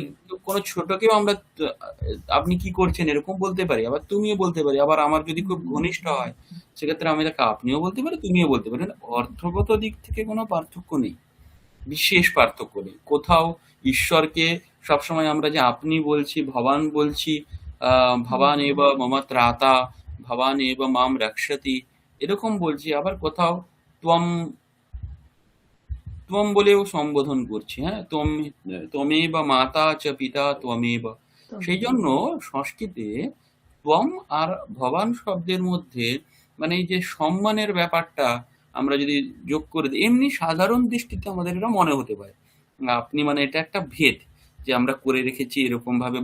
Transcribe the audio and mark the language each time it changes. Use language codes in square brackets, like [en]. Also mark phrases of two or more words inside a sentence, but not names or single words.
[bn] কোনো ছোটকেও আমরা আপনি কি করছেন এরকম বলতে পারি, আবার তুমিও বলতে পারি। আবার আমার যদি খুব ঘনিষ্ঠ হয়, সেক্ষেত্রে আমি তাকে আপনিও বলতে পারি, তুমিও বলতে পারি। অর্থগত দিক থেকে কোনো পার্থক্য নেই, বিশেষ পার্থক্য নেই কোথাও। ঈশ্বরকে সবসময় আমরা যে আপনি বলছি, ভবান বলছি, [sa] ভবান এব মম ত্রাতা, ভবান এব মাম রক্ষতি, [bn] এরকম বলছি। আবার কোথাও ত্বম, ত্বম বলেও সম্বোধন করছি। [sa] হ্যাঁ, ত্বমেব মাতা চ পিতা ত্বমেব। [bn] সেই জন্য সংস্কৃতে ত্বম আর ভবান শব্দের মধ্যে মানে এই যে সম্মানের ব্যাপারটা আমরা যদি যোগ করে দিই, এমনি সাধারণ দৃষ্টিতে আমাদের এটা মনে হতে পারে আপনি, মানে এটা একটা ভেদ যে আমরা করে রেখেছি এরকম ভাবে।